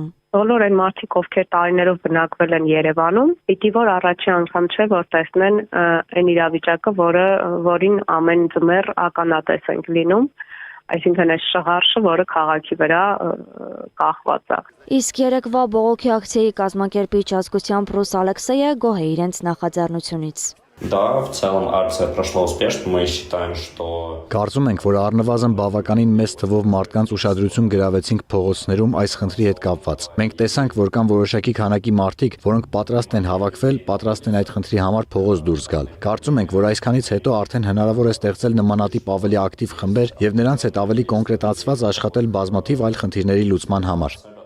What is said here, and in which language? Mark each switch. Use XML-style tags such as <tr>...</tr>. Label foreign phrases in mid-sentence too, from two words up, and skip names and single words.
<hy>Բոլոր այն մարդիկ, ովքեր տարիներով բնակվել են Երևանում, պիտի որ առաջի անգամ չէ, որ տեսնեն այն իրավիճակը, որին ամեն ձմեռ ականատես ենք լինում, այսինքն այս շղարշը, որը քաղաքի վրա կախված է։ Իսկ երեկվա բողոքի ակցիայի կազմակերպիչ ազգությամբ Ռուս Ալեքսեյը գոհ է իրենց նախաձեռնությունից։</hy> <ru>Да, в целом акция прошла успешно. Мы считаем, что</ru> <hy>Կարծում ենք, որ առնվազն բավականին մեծ թվով մարդկանց ուշադրություն գրավեցինք փողոցներում այս խնդրի հետ կապված։ Մենք տեսանք, որ կան որոշակի քանակի մարդիկ, որոնք պատրաստ են հավաքվել, պատրաստ են այդ խնդրի համար փողոց դուրս գալ։ Կարծում ենք, որ այսքանից հետո արդեն հնարավոր է ստեղծել նմանատիպ ավելի ակտիվ խմբեր եւ նրանց հետ ավելի կոնկրետացված աշխատել բազմաթիվ այլ խնդիրների լուծման համար։</hy>